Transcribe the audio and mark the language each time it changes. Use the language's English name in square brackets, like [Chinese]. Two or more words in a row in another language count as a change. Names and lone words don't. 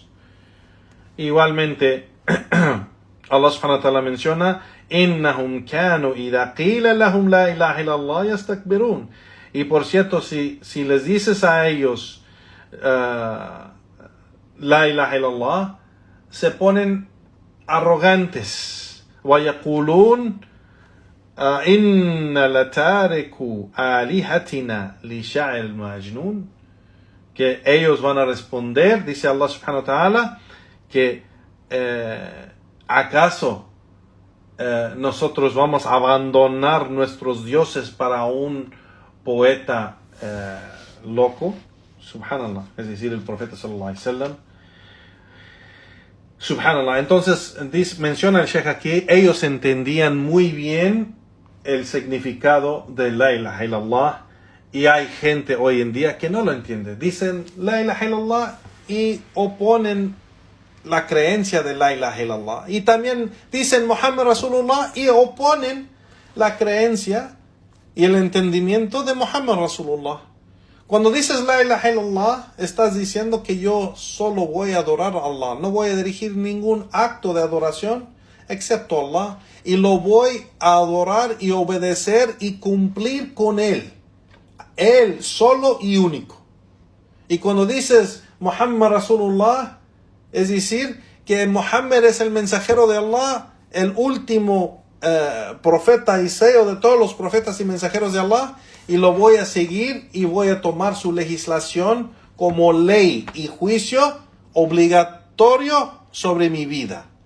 [Spanish] Igualmente, [Arabic] الله سبحانه وتعالى menciona, "إنهم كانوا إذا قيل لهم لا إله إلا الله يستكبرون". [Spanish] Y por cierto, si les dices a ellos [Arabic] لا إله إلا الله, [Spanish] se ponen arrogantes. [Arabic] ويقولون أئنا لتاركو آلهتنا لشاعر مجنون. [Spanish] Que ellos van a responder, dice Allah [Arabic] سبحانه وتعالى, [Spanish] que ¿acaso nosotros vamos a abandonar nuestros dioses para un poeta loco? Subhanallah, es decir, el profeta [Arabic] صلى الله عليه وسلم. [Spanish] Subhanallah. Entonces menciona el Sheikh aquí, ellos entendían muy bien el significado de [Arabic] لا إله إلا الله, [Spanish] y hay gente hoy en día que no lo entiende. Dicen [Arabic] لا إله إلا الله [Spanish] y oponen la creencia de [Arabic] لا إله إلا الله, [Spanish] y también dicen Muhammad Rasulullah y oponen la creencia y el entendimiento de Muhammad Rasulullah. Cuando dices [Arabic] لا إله إلا الله, [Spanish] estás diciendo que yo solo voy a adorar a Allah, no voy a dirigir ningún acto de adoración excepto a Allah, y lo voy a adorar y obedecer y cumplir con Él solo y único. Y cuando dices Muhammad Rasulullah, es decir, que Muhammad es el mensajero de Allah, el último profeta y sello de todos los profetas y mensajeros de Allah, y lo voy a seguir y voy a tomar su legislación como ley y juicio obligatorio sobre mi vida.